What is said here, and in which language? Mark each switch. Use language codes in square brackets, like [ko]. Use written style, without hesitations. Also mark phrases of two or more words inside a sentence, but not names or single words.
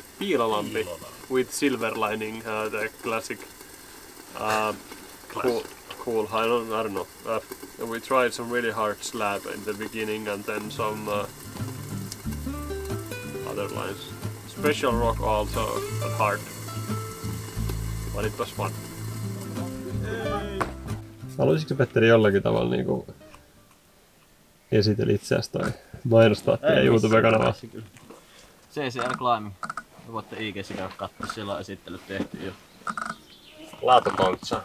[en] Piilolampi with silver lining, the classic cool I don't know. We tried some really hard slab in the beginning and then some other lines. Special rock also, but hard. But it was fun. [fi] Haluaisitko Petteri jollakin tavalla niinku esiteli itseäsi tai mainostaa teidän YouTube-kanavaa. CCR Climbing. Voitte IG:ssä käydä katsoa, siellä on esittelyt tehty jo. Laatukontsa.